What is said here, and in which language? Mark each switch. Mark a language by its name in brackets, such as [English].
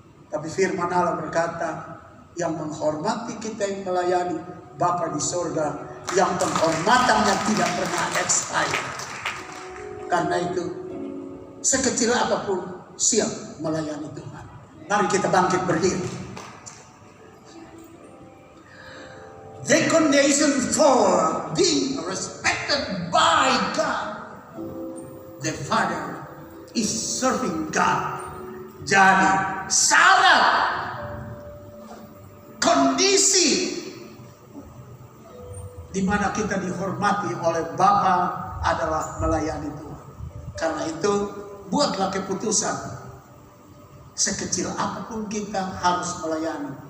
[Indonesian] Tapi firman Allah berkata, yang menghormati kita yang melayani Bapa di sorga, yang penghormatannya tidak pernah expire. Karena itu, sekecil apapun siap melayani Tuhan. Mari kita bangkit berdiri. [English] The condition for being respected by God, the Father, is serving God. [Indonesian] Jadi syarat, kondisi di mana kita dihormati oleh Bapa adalah melayani Tuhan. Karena itu, buatlah keputusan. Sekecil apapun kita harus melayani.